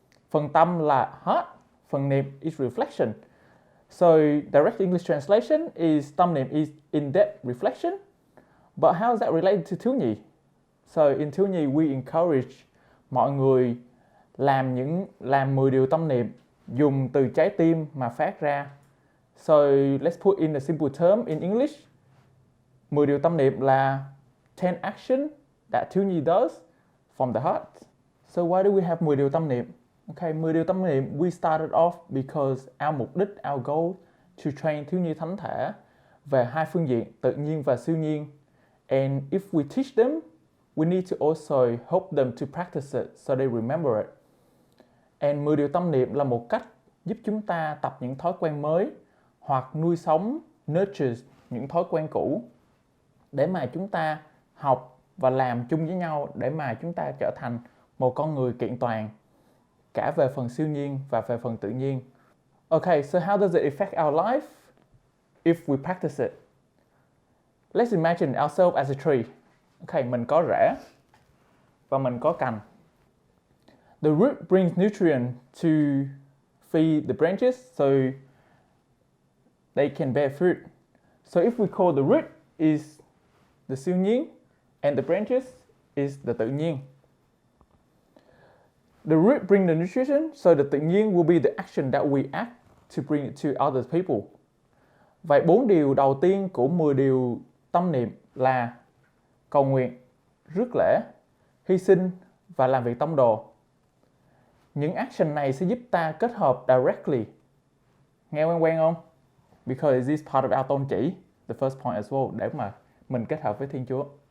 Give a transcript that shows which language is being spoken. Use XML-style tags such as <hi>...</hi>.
<vi>Phần tâm là heart, phần niệm</vi> <en>is reflection. So direct English translation is tâm niệm is in-depth reflection. But how is that related to thiếu nhi? So in thiếu nhi we encourage</en> <vi>mọi người làm 10 điều tâm niệm dùng từ trái tim mà phát ra.</vi> <en>So let's put in a simple term in English.</en> <vi>10 điều tâm niệm là</vi> <en>10 action that thiếu nhi does from the heart. So why do we have</en> <vi>10 điều tâm niệm? Okay, 10 điều tâm niệm</vi> <en>we started off because our</en> <vi>mục đích,</vi> <en>our goal to train</en> <vi>thiếu nhi thánh thể về 2 phương diện tự nhiên và siêu nhiên.</vi> <en>And if we teach them, we need to also help them to practice it so they remember it.</en> <vi>And 10 điều tâm niệm là một cách giúp chúng ta tập những thói quen mới hoặc nuôi sống,</vi> <en>nurture</en> <vi>những thói quen cũ để mà chúng ta học và làm chung với nhau để mà chúng ta trở thành một con người kiện toàn cả về phần siêu nhiên và về phần tự nhiên.</vi> <en>Okay, so how does it affect our life if we practice it? Let's imagine ourselves as a tree.</en> <vi>Okay, mình có rễ và mình có cành.</vi> <en>The root brings nutrient to feed the branches so they can bear fruit. So if we call the root is the siêu nhiên and the branches is the tự nhiên. The root brings the nutrition, so the tự nhiên will be the action that we act to bring it to other people.</en> <vi>Vậy 4 điều đầu tiên của 10 điều tâm niệm là cầu nguyện, rước lễ, hy sinh và làm việc tông đồ. Những</vi> <en>action</en> <vi>này sẽ giúp ta kết hợp</vi> <en>directly.</en> <vi>Nghe quen không?</vi> <en>Because this is part of our tôn chỉ, the first point as well,</en> <vi>để mà mình kết hợp với Thiên Chúa.</vi>